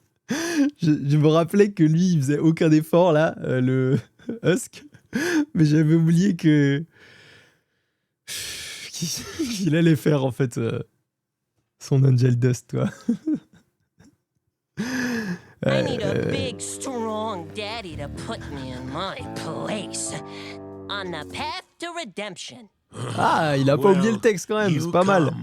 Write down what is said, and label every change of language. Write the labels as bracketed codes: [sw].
[fr] Je me rappelais que lui, il faisait aucun effort, là, le Husk. Mais j'avais oublié que... qu'il allait faire, en fait, son Angel Dust, toi. [en] I need a big, strong daddy to put me in my place. On the path to redemption. [fr] Ah, il a pas oublié le texte, quand même, c'est pas mal.